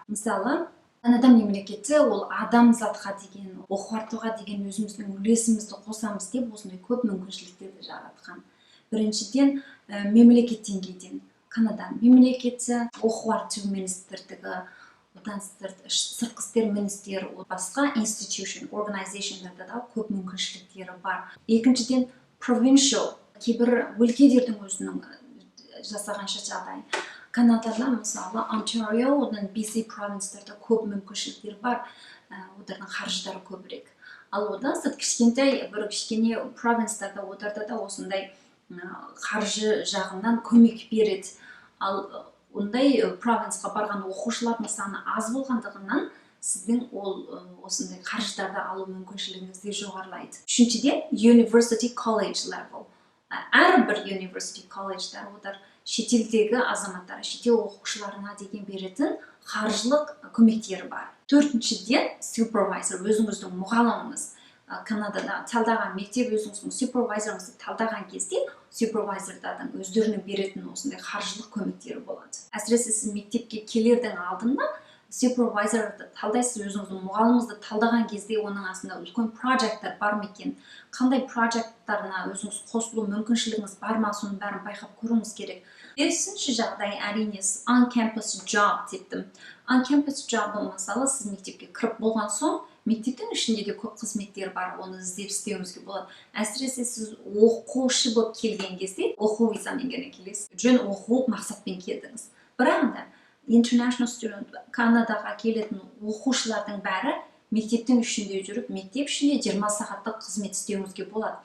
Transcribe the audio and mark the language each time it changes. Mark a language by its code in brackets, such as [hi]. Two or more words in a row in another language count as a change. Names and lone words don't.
[kk] Мысалы, Канада мемлекеті ол адамзатқа деген, оқытуға деген өзіміздің үлесімізді қосамыз деп осындай көп мүмкіншіліктерді жаратқан. Біріншіден, мемлекет деңгейден. Канада мемлекеті оқыту министрлігі, одан сыртқы істер министрлігі, басқа institution, organizationдарда да көп мүмкіншіліктері бар. Екіншіден, provincial, кейбір өлкелердің өзінің жасағанша жағдай. Канадада, мысалы, Ontario, одан BC провинцтерде көп мүмкіншіліктер бар, олардың қаржылары көбірек. Ал одан сырт кішкентай, бір кішкене провинцтерде, оларда да осындай қаржы жағынан көмек береді. Ал ондай провинцқа барған оқушылардың саны аз болғандығынан, сіздің осындай қаржыларды алу мүмкіншілігіңіз де жоғарылайды. Үшіншіден, [en] university college level. [kk] Әрбір university колледждар, олар шетелдегі азаматтар, шетел оқушыларына деген беретін қаржылық көмектері бар. Төртіншіден, supervisor, өзіңіздің мұғаліміңіз. Канадада талдаған мектеп өзіңіздің супервайзеріңізді талдаған кезде супервайзердардың өздерінің беретін осындай қаржылық көмектері болады. Әсіресе сіз мектепке келердің алдында супервайзерді талдайсыз, өзіңіздің мұғаліміңізді талдаған кезде оның астында үлкен проекттер бар ма екен, қандай проекттарына өзіңіз қосылу мүмкіншілігіңіз бар ма, соның бәрін байқап көруіңіз керек. Бесінші жағдай әрине [en] on-campus job [kk] дептім. [en] On-campus job [kk] мысалы сіз мектепке кіріп болған соң, мектептің ішінде де көп қызметтер бар, оны іздеп істеуіңізге болады. Әсіресе сіз оқушы болып келген кезде, оқу визамен ғана келесіз, жөн оқу мақсатпен келдіңіз. Бірақ та [en] international student, [kk] Канадаға келетін оқушылардың бәрі мектептің ішінде жүріп, мектеп ішінде 20 сағаттық қызмет істеуіңізге болады.